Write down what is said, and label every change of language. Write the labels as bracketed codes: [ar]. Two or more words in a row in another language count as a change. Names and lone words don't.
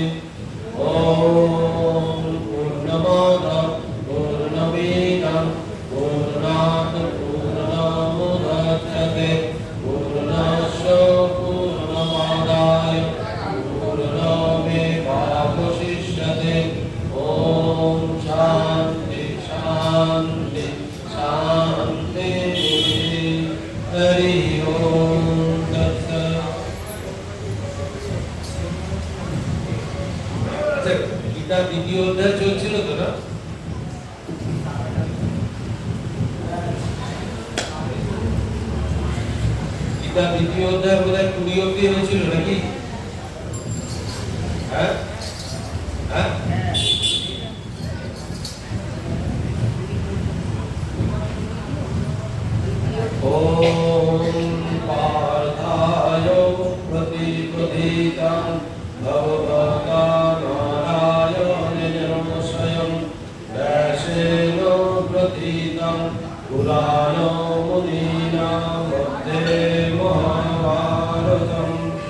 [sa] ॐ पूर्णमादाय पूर्णमिदं पूर्णात् पूर्णमुदच्यते पूर्णस्य पूर्णमादाय पूर्णमेवावशिष्यते। ॐ शान्ति शान्ति शान्तिः। हरि ओम तत्सत्। [bn] আচ্ছা গীতা দ্বিতীয় অধ্যায় চলছিল তো না? গীতা দ্বিতীয় অধ্যায় বোধহয় 20 অবধি হয়েছিল নাকি? হ্যাঁ হ্যাঁ [sa] ॐ पार्थाय प्रतिपदितं भगवता नारायणेन स्वयं व्यासेन प्रथितं पुराणो मुनीनां मध्ये महाभारतम्